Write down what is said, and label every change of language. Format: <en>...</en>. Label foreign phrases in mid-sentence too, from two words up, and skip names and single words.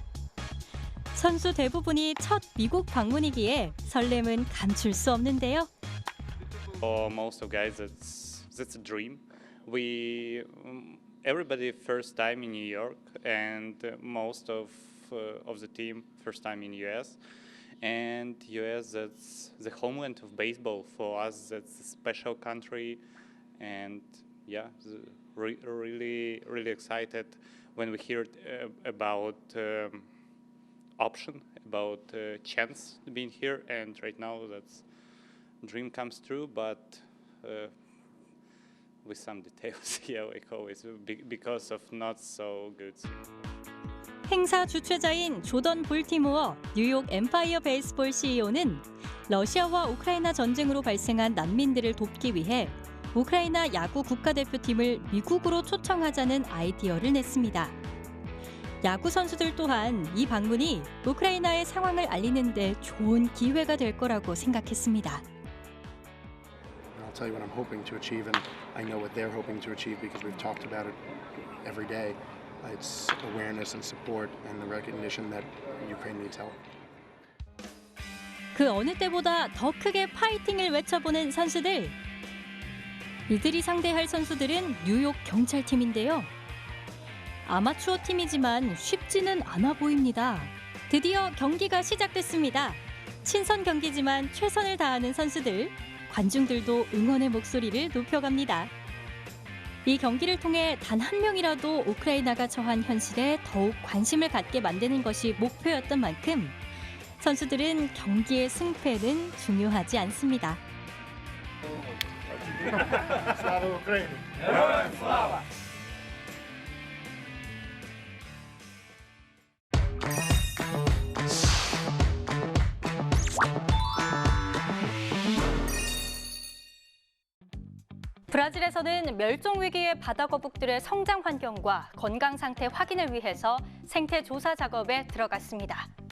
<ko>선수 대부분이 첫 미국 방문이기에 설렘은 감출 수 없는데요.</ko> <en>For most of guys, that's a dream. Everybody first time in New York, and most of the team first time in US. And US, that's the homeland of baseball for us. That's a special country, and yeah, really excited when we heard about option, about chance being here, and right now that's dream comes true, but with some details, yeah, like always, because of not so good.</en> <ko>행사 주최자인 조던 볼티모어 뉴욕 엠파이어 베이스볼 CEO는 러시아와 우크라이나 전쟁으로 발생한 난민들을 돕기 위해 우크라이나 야구 국가대표팀을 미국으로 초청하자는 아이디어를 냈습니다. 야구 선수들 또한 이 방문이 우크라이나의 상황을 알리는 데 좋은 기회가 될 거라고 생각했습니다.</ko> <en>I'll tell you what I'm hoping to achieve, and I know what they're hoping to achieve because we've talked about it every day. It's awareness and support and the recognition that Ukraine needs help.</en> <ko>그 어느 때보다 더 크게 파이팅을 외쳐보는 선수들. 이들이 상대할 선수들은 뉴욕 경찰팀인데요. 아마추어 팀이지만 쉽지는 않아 보입니다. 드디어 경기가 시작됐습니다. 친선 경기지만 최선을 다하는 선수들, 관중들도 응원의 목소리를 높여갑니다. 이 경기를 통해 단 한 명이라도 우크라이나가 처한 현실에 더욱 관심을 갖게 만드는 것이 목표였던 만큼 선수들은 경기의 승패는 중요하지 않습니다.</ko> <uk>Слава Україні! Героям слава!</uk> <ko>브라질에서는 멸종 위기의 바다 거북들의 성장 환경과 건강 상태 확인을 위해서 생태 조사 작업에 들어갔습니다.</ko>